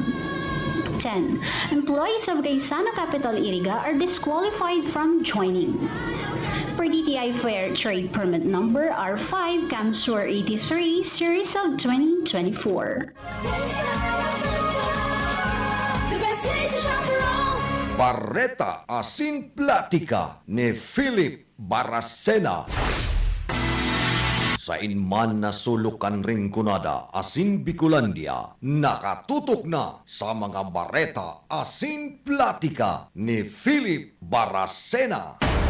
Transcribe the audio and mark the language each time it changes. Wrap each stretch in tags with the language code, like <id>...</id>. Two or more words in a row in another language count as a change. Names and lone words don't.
<en>10. Employees of Gaisano Capital Iriga are disqualified from joining. Per DTI Fair Trade Permit Number R5 Camsur 83 Series of 2024. The best place to shop around.</en> <bik>Barreta Asin Platica ni Philip Baracena. Sa inman na sulukan ring kunada asin Bicolandia, nakatutok na sa mga Barreta Asin Platica ni Philip Baracena.</bik>